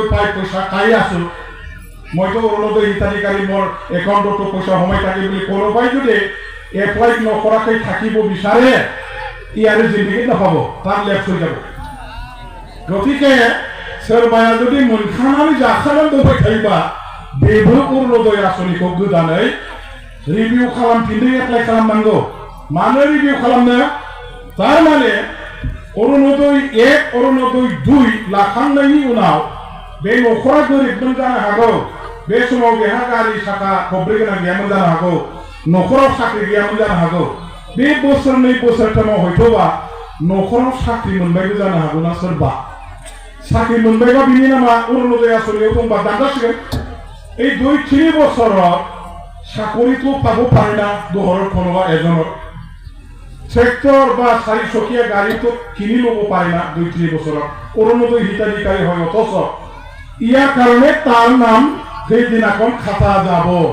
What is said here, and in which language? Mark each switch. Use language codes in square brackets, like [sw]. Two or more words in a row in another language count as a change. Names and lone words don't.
[as] পাই পইচা খাই আছো মইতো অৰুণোদয় হিতাধিকাৰী মোৰ একাউণ্টতো পইচা সোমাই থাকে বুলি কোনোবাই যদি এপ্লাই নকৰাকৈ থাকিব বিচাৰে ইয়াৰ জিন্দগীত নাপাব তাৰ লেফ্ট হৈ যাব গতিকে [brx] सोरबाया जुदि मोनखानानै जाखानानै दंबाय थायोबा बेबो अरुणोदय आसनिखौ गोदानै रिभिउ खालामफिननो एप्लाइ खालामनांगौ मानो रिभिउ खालामनो तारमाने अरुणोदय 1 अरुणोदय 2 लाखांनायनि उनाव बे नखरा गोरिबमोन जानो हागौ बे समाव बेहा गारि साखा खब्रै गोनां गैयामोन जानो हागौ नखराव साख्रि गैयामोन जानो हागौ बे बोसोरनै बोसोरथामाव हयथ'बा नखराव साख्रि मोनबायबो जानो हागौ ना सोरबा साख्रि मोनबायबा बिनि नामा अरुणोदय आसनियाव दंबा दानजासिगोन [as] এই 2-3 বছৰত চাকৰিটো পাব পাৰে না দহৰত কোনোবা এজনৰ ট্ৰেক্টৰ বা 4 চকীয়া গাড়ীটো কিনি ল'ব পাৰে না 2-3 বছৰত অৰুণোদয় হিতাধিকাৰী হয় অথচ ইয়াৰ কাৰণে তাৰ নাম সেইদিনাখন খাটা যাব